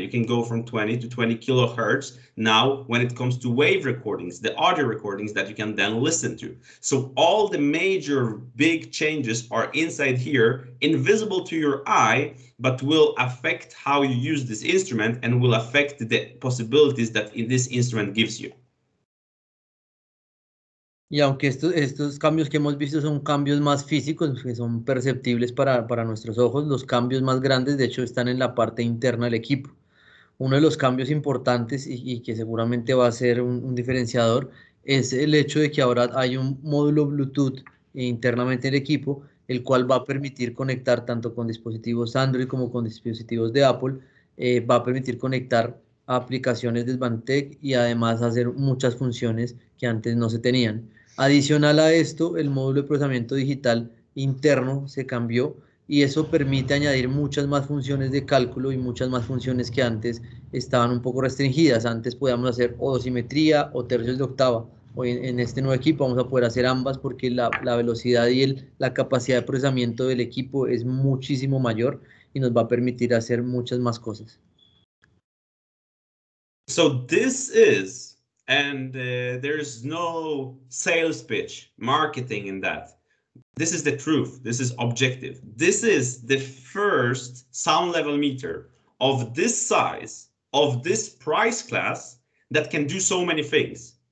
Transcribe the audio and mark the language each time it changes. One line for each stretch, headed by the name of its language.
English: You can go from 20 to 20 kilohertz now when it comes to wave recordings, the audio recordings that you can then listen to. So all the major big changes are inside here, invisible to your eye, but will affect how you use this instrument and will affect the possibilities that this instrument gives you.
Spanish: Y aunque estos cambios que hemos visto son cambios más físicos, que son perceptibles para nuestros ojos, los cambios más grandes de hecho están en la parte interna del equipo. Uno de los cambios importantes y que seguramente va a ser un diferenciador es el hecho de que ahora hay un módulo Bluetooth internamente en el equipo, el cual va a permitir conectar tanto con dispositivos Android como con dispositivos de Apple, va a permitir conectar a aplicaciones de Svantek y además hacer muchas funciones que antes no se tenían. Adicional a esto, el módulo de procesamiento digital interno se cambió y eso permite añadir muchas más funciones de cálculo y muchas más funciones que antes estaban un poco restringidas. Antes podíamos hacer o dosimetría o tercios de octava. Hoy en este nuevo equipo vamos a poder hacer ambas porque la velocidad y la capacidad de procesamiento del equipo es muchísimo mayor y nos va a permitir hacer muchas más cosas.
English: So this is, and there's no sales pitch, marketing in that. This is the truth. This is objective. This is the first sound level meter of this size, of this price class, that can do so many things.